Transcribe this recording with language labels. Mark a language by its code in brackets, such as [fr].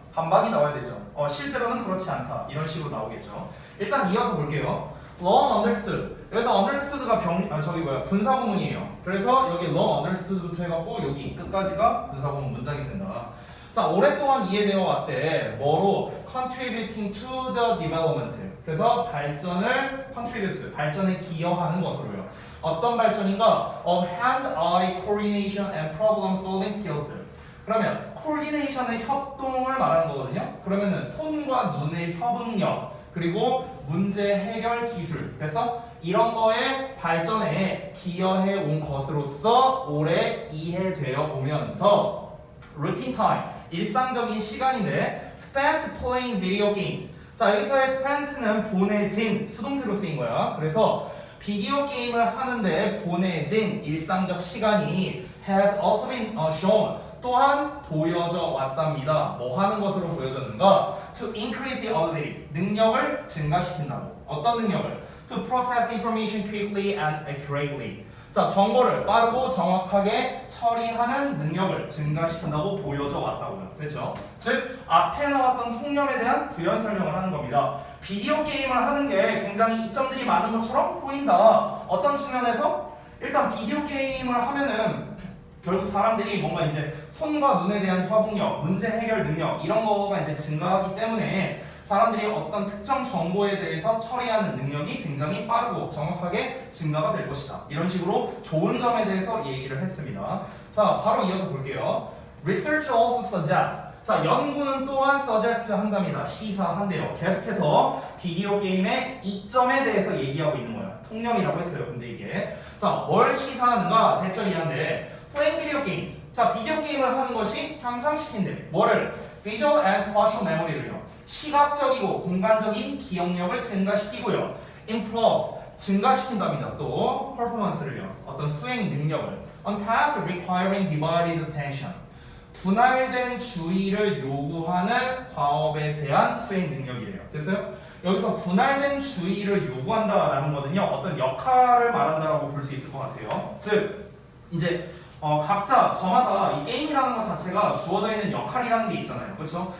[ko] 반박이 나와야 되죠. 실제로는 그렇지 않다. 이런 식으로 나오겠죠. 일단 이어서 볼게요. [en] long understood. [ko] 여기서 understood가 분사구문이에요. 그래서 여기 [en] long understood [ko] 부터 해갖고 여기 끝까지가 분사구문 문장이 된다. 자, 오랫동안 이해되어 왔대. 뭐로? [en] contributing to the development. [ko] 그래서 발전을 발전에 기여하는 것으로요. 어떤 발전인가? [en] of hand-eye coordination and problem-solving skills. [ko] 그러면 coordination은 협동을 말하는 거거든요. 그러면은 손과 눈의 협응력 그리고 문제 해결 기술 됐어? 이런 거에 발전에 기여해 온 것으로서 오래 이해되어 오면서 [en] routine time [ko] 일상적인 시간인데 [en] spent playing video games. [ko] 자, 여기서의 spent는 보내진 수동태로 쓰인 거야. 그래서 비디오 게임을 하는데 보내진 일상적 시간이 [en] has also been shown. [ko] 또한 보여져 왔답니다. 뭐 하는 것으로 보여졌는가? [en] To increase the ability. [ko] 능력을 증가시킨다고. 어떤 능력을? [en] To process information quickly and accurately. [ko] 자, 정보를 빠르고 정확하게 처리하는 능력을 증가시킨다고 보여져 왔다고요. 그렇죠? 즉, 앞에 나왔던 통념에 대한 부연 설명을 하는 겁니다. 비디오 게임을 하는 게 굉장히 이점들이 많은 것처럼 보인다. 어떤 측면에서? 일단 비디오 게임을 하면은 결국 사람들이 뭔가 이제 손과 눈에 대한 협응력, 문제 해결 능력 이런 거가 이제 증가하기 때문에 사람들이 어떤 특정 정보에 대해서 처리하는 능력이 굉장히 빠르고 정확하게 증가가 될 것이다. 이런 식으로 좋은 점에 대해서 얘기를 했습니다. 자, 바로 이어서 볼게요. [en] Research also suggests. [ko] 자, 연구는 또한 suggest 한답니다. 시사한대요. 계속해서 비디오 게임의 이점에 대해서 얘기하고 있는 거예요. 통념이라고 했어요. 근데 이게 자, 뭘 시사하는가? 대절 이한데 [en] playing video games. [ko] 자, 비디오 게임을 하는 것이 향상시킨대. [en] 뭐를? Visual and spatial memory를요. [ko] 시각적이고 공간적인 기억력을 증가시키고요. Improves. 증가시킨답니다. 또 performance를요. 어떤 수행 능력을. [en] On tasks requiring divided attention. [ko] 분할된 주의를 요구하는 과업에 대한 수행 능력이래요. 됐어요? 여기서 분할된 주의를 요구한다라는 거는요. 어떤 역할을 말한다라고 볼 수 있을 것 같아요. 즉 이제 각자 저마다 이 게임이라는 것 자체가 주어져 있는 역할이라는 게 있잖아요. 그렇죠?